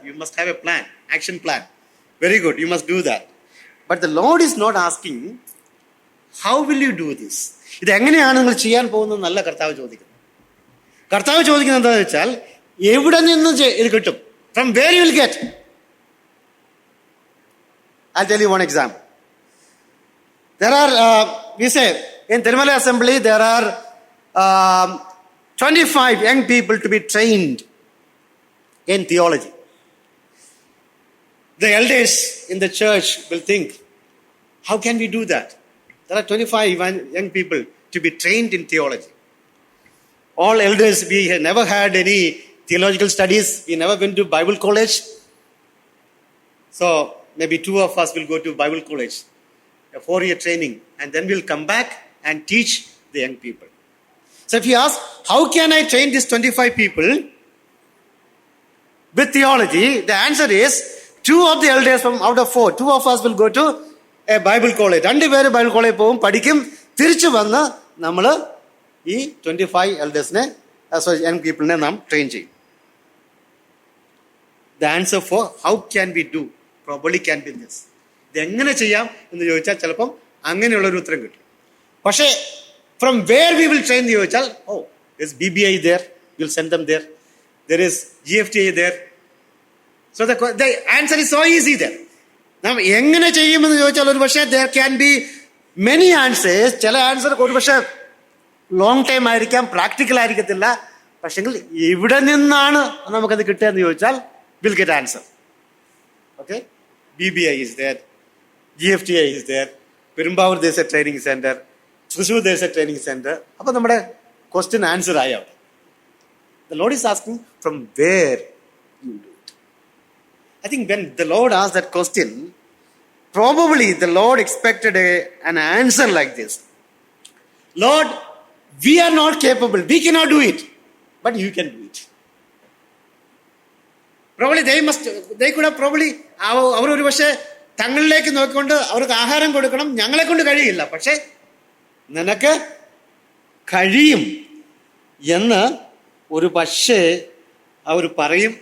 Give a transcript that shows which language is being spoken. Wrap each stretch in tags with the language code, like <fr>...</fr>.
<en>You must have a plan, action plan. Very good. You must do that. But the Lord is not asking, how will you do this?</en> <ml>ഇത് എങ്ങനെയാണ് നിങ്ങൾ ചെയ്യാൻ പോകുന്നതെന്നല്ല കർത്താവ് ചോദിക്കുന്നത്. കർത്താവ് ചോദിക്കുന്നത് എന്താണെന്ന് വെച്ചാൽ, എവിടെ നിന്ന് ഇത് കിട്ടും?</ml> <en>From where you will get. I'll tell you one example. There are, we say, in Tirumala Assembly, there are 25 young people to be trained in theology. The elders in the church will think, how can we do that? There are 25 young people to be trained in theology. All elders, we have never had any theological studies. We never went to Bible college. So maybe 2 of us will go to Bible college, a 4-year training, and then we'll come back and teach the young people. So if you ask, how can I train these 25 people with theology? The answer is 2 of the elders from out of 4, 2 of us will go to a Bible college.</en> <ml>2 പേര് Bible കോളേജിൽ പോകും, പഠിക്കും, തിരിച്ചു വന്ന് നമ്മൾ ഈ 25 എൽഡേഴ്സിനെ young പീപ്പിളിനെ നാം train ചെയ്യും.</ml> <en>The answer for how can we do probably can be this.</en> <ml>ഇത് എങ്ങനെ ചെയ്യാം എന്ന് ചോദിച്ചാൽ ചിലപ്പം അങ്ങനെയുള്ളൊരു ഉത്തരം കിട്ടും. പക്ഷേ</ml> <en>from where we will train</en> <ml>എന്ന് ചോദിച്ചാൽ,</ml> <en>there's BBI there, we'll send them there. There is GFTA there. So the answer is so easy there.</en> <ml>നാം എങ്ങനെ ചെയ്യുമെന്ന് ചോദിച്ചാൽ ഒരു പക്ഷേ</ml> <en>there can be many answers.</en> <ml>ചില ആൻസർ ഒരു പക്ഷേ ലോങ് ടൈം ആയിരിക്കാം, പ്രാക്ടിക്കൽ ആയിരിക്കത്തില്ല. പക്ഷെങ്കിൽ ഇവിടെ നിന്നാണ് നമുക്കത് കിട്ടുക എന്ന് ചോദിച്ചാൽ</ml> <en>we'll get answer. Okay? BBI is there, GFTA is there,</en> <ml>Perumbavoor ദേശ ട്രെയിനിങ് സെന്റർ, തൃശ്ശൂർ ദേശ ട്രെയിനിങ് സെന്റർ. അപ്പൊ നമ്മുടെ ക്വസ്റ്റ്യൻ ആൻസർ ആയി അവിടെ.</ml> <en>The Lord is asking from where you do it. I think when the Lord asked that question, probably the Lord expected an answer like this. Lord, we are not capable, we cannot do it, but you can do it. Probably they could have probably</en> <ml>അവരൊരു പക്ഷേ തങ്ങളിലേക്ക് നോക്കിക്കൊണ്ട് അവർക്ക് ആഹാരം കൊടുക്കണം, ഞങ്ങളെ കൊണ്ട് കഴിയില്ല, പക്ഷെ നിനക്ക് കഴിയും എന്ന് ഒരു പക്ഷേ അവർ പറയും.</ml>